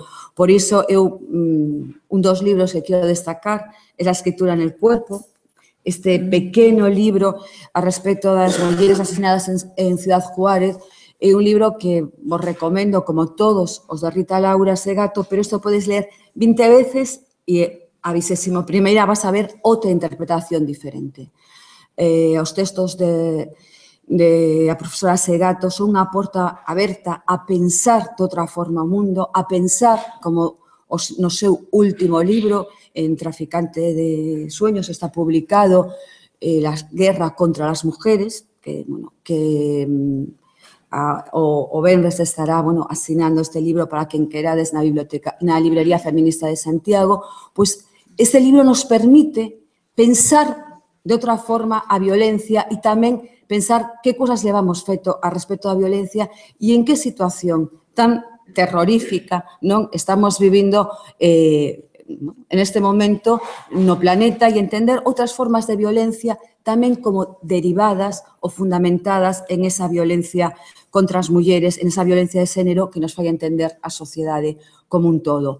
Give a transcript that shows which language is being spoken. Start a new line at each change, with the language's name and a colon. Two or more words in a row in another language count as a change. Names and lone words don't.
Galician: Por iso, un dos libros que quero destacar é La escritura en el cuerpo, este pequeno libro a respecto das mulleres asesinadas en Ciudad Juárez, é un libro que vos recomendo, como todos os de Rita Laura Segato, pero isto podes ler 20 veces e a 21ª vas a ver outra interpretación diferente. Os textos de a profesora Segato son unha porta aberta a pensar de outra forma o mundo, a pensar como no seu último libro, en Traficante de Sueños, está publicado La guerra contra las mujeres, que o venres estará asinando este libro para quen querades na librería feminista de Santiago. Pois este libro nos permite pensar de outra forma a violencia e tamén pensar que cousas levamos feito a respecto da violencia e en que situación tan terrorífica non estamos vivindo en este momento no planeta e entender outras formas de violencia tamén como derivadas ou fundamentadas en esa violencia contra as mulleres, en esa violencia de xénero que nos fai entender a sociedade como un todo.